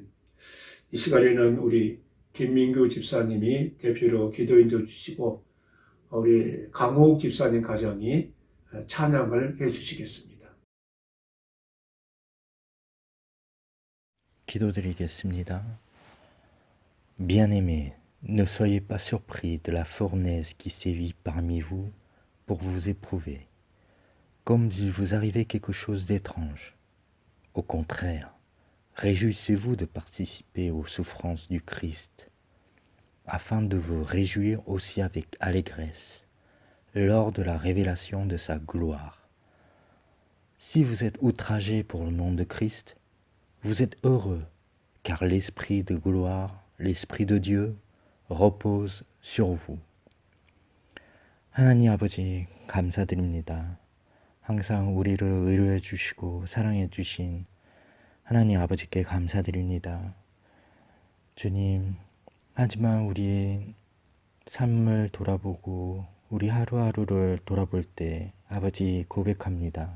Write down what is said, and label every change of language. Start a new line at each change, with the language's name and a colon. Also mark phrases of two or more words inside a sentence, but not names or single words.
Korean: 이 시간에는 우리 김민규 집사님이 대표로 기도인도 주시고 우리 강호욱 집사님 가정이 찬양을 해주시겠습니다. 기도드리겠습니다.
French: Bien-aimés, ne soyez pas surpris de la fournaise qui sévit parmi vous pour vous éprouver, comme s'il vous arrivait quelque chose d'étrange. Au contraire, réjouissez-vous de participer aux souffrances du Christ, afin de vous réjouir aussi avec allégresse lors de la révélation de sa gloire. Si vous êtes outragés pour le nom de Christ, Vous êtes heureux, car l'Esprit de gloire, l'Esprit de Dieu, repose sur vous.
Korean: 하나님 아버지, 감사드립니다. 항상 우리를 의뢰해 주시고 사랑해 주신 하나님 아버지께 감사드립니다. 주님, 하지만 우리의 삶을 돌아보고 우리 하루하루를 돌아볼 때 아버지 고백합니다.